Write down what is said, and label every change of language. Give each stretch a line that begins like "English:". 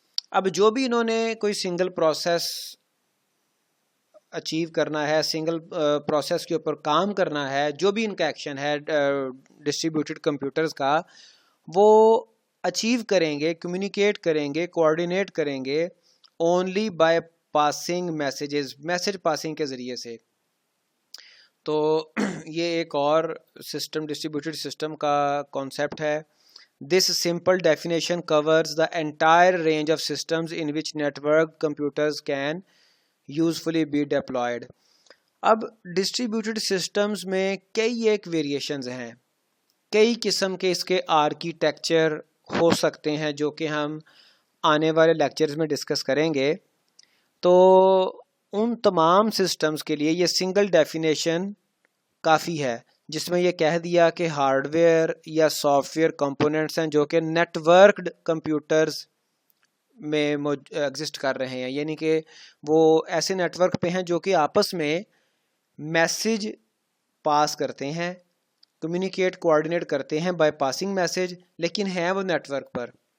Urdu: اب جو بھی انہوں نے کوئی سنگل پروسیس اچیو کرنا ہے, سنگل پروسیس کے اوپر کام کرنا ہے, جو بھی ان کا ایکشن ہے ڈسٹریبیوٹیڈ کمپیوٹرز کا, وہ اچیو کریں گے, کمیونیکیٹ کریں گے, کوآرڈینیٹ کریں گے
English: only by passing messages,
Urdu: message passing کے ذریعے سے. تو یہ ایک اور سسٹم ڈسٹریبیوٹیڈ سسٹم کا کانسیپٹ ہے.
English: This simple definition covers the entire range of systems in which networked computers can usefully be deployed.
Urdu: اب ڈسٹریبیوٹیڈ سسٹمز میں کئی ایک ویریشنز ہیں, کئی قسم کے اس کے آرکیٹیکچر ہو سکتے ہیں جو کہ ہم آنے والے لیکچرز میں ڈسکس کریں گے. تو ان تمام سسٹمز کے لیے یہ سنگل ڈیفینیشن کافی ہے جس میں یہ کہہ دیا کہ ہارڈ ویئر یا سافٹ ویئر کمپوننٹس ہیں جو کہ نیٹ ورکڈ کمپیوٹرز میں ایگزسٹ کر رہے ہیں, یعنی کہ وہ ایسے نیٹ ورک پہ ہیں جو کہ آپس میں میسیج پاس کرتے ہیں, کمیونیکیٹ کوآرڈینیٹ کرتے ہیں
English: by passing message,
Urdu: لیکن ہیں وہ نیٹ ورک پر.